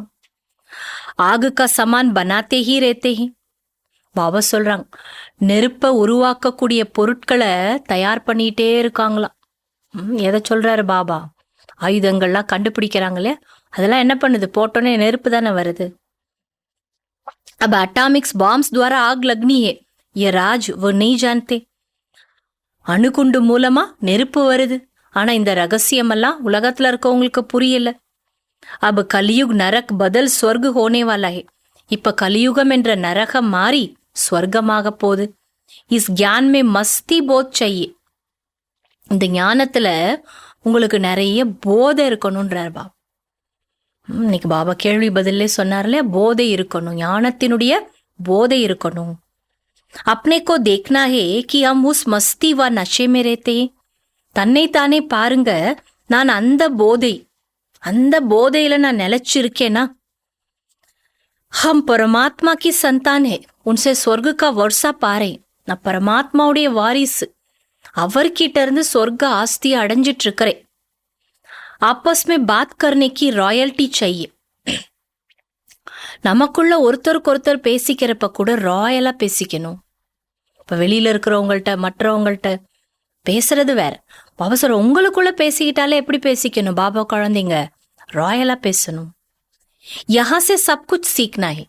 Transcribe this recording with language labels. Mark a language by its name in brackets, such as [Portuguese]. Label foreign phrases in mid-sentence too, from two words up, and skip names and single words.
[Hindi] आग का सामान बनाते ही रहते हैं. [Tamil] பாபா சொல்றாங்க, நெருப்பை உருவாக்கக்கூடிய பொருட்களை தயார் பண்ணிட்டே இருக்காங்களாம். எதை சொல்றாரு பாபா? ஆயுதங்கள்லாம் கண்டுபிடிக்கிறாங்களே, அதெல்லாம் என்ன பண்ணுது? போட்டோன்னே நெருப்பு தானே வருது. [Hindi] अब [English] atomics bombs [Hindi] द्वारा आग लगनी है, ये राज वो नहीं जानते. [Tamil] அணுகுண்டு மூலமா நெருப்பு வருது, ஆனா இந்த ரகசியமெல்லாம் உலகத்துல இருக்கவங்களுக்கு புரியல. [Hindi] अब कलयुग नरक बदल स्वर्ग होने वाला है. [Tamil] இப்ப கலியுகம் என்ற நரகம் மாறி ஸ்வர்க்கமாக போகுது. [Hindi] இஸ் ज्ञान में मस्ती बहुत चाहिए. [Tamil] இந்த ஞானத்துல உங்களுக்கு நிறைய போதை இருக்கணும்ன்றார் பாபா. இன்னைக்கு பாபா கேள்வி பதிலே சொன்னார்ல, போதை இருக்கணும், ஞானத்தினுடைய போதை இருக்கணும். [Hindi] अपने को देखना है कि हम उस मस्ती व नशे में रहते हैं. [Tamil] தன்னைத்தானே பாருங்க, நான் அந்த போதையில நான் நிலைச்சிருக்கேனா? [Hindi] हम परमात्मा की संतान है, उनसे स्वर्ग का वर्षा पा रहे. [Tamil] நான் பரமாத்மாவுடைய வாரிசு, அவர்கிட்ட இருந்து சொர்க்க ஆஸ்தியை அடைஞ்சிட்டு இருக்கிறேன். [Hindi] आपस में बात करने की रॉयल्टी चाहिए. [Tamil] நமக்குள்ள ஒருத்தருக்கு ஒருத்தர் பேசிக்கிறப்ப கூட ராயலா பேசிக்கணும். இப்ப வெளியில இருக்கிறவங்கள்ட்ட மற்றவங்கள்ட்ட பேசுறது வேற. பாபா சொல்ற, உங்களுக்குள்ள பேசிக்கிட்டாலே எப்படி பேசிக்கணும்? பாபா குழந்தைங்க ராயலா பேசணும். [Hindi] यहाँ से सब कुछ सीखना है.